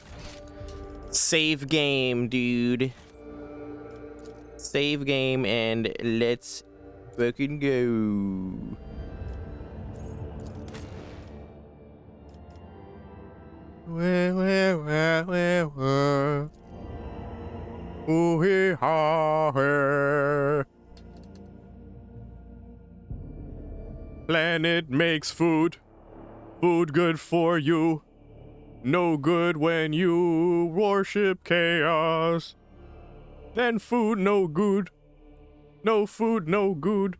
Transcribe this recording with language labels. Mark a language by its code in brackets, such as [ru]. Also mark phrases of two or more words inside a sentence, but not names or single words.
[en] Save game, dude. Save game and let's fucking go. Where. Ooh, hee, ha, hey. Planet makes food. Food good for you. No good when you worship chaos. Then food no good. No food no good.